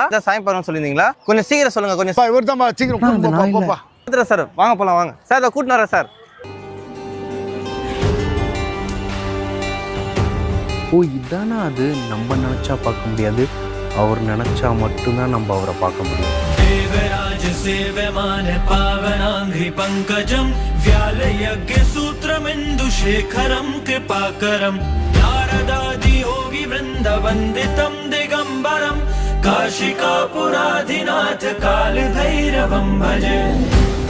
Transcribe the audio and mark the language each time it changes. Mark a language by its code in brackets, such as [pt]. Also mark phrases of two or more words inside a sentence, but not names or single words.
[ta] சாயம்பரம் சொல்லியிருந்தீங்களா? கொஞ்சம் சீக்கிரம் சொல்லுங்க. கொஞ்சம் இவர் தான் சீக்கிரம் பார்த்துட்டேன் சார். வாங்க போகலாம் வாங்க சார். அதை கூட்டினு வரேன் சார். ஓ, இதானா அது? நம்ம நினைச்சா பார்க்க முடியாது, அவர் நினைச்சா மட்டும்தான் நம்ம அவரை பார்க்க முடியும். [sa] देवराज सेव्यमान पावनांघ्रि पंकजं व्यालयज्ञ सूत्रमिन्दुशेखरं कृपाकरं नारदादि योगी वृन्द वन्दितं दिगम्बरं काशिकापुराधिनाथ कालभैरवं भजे।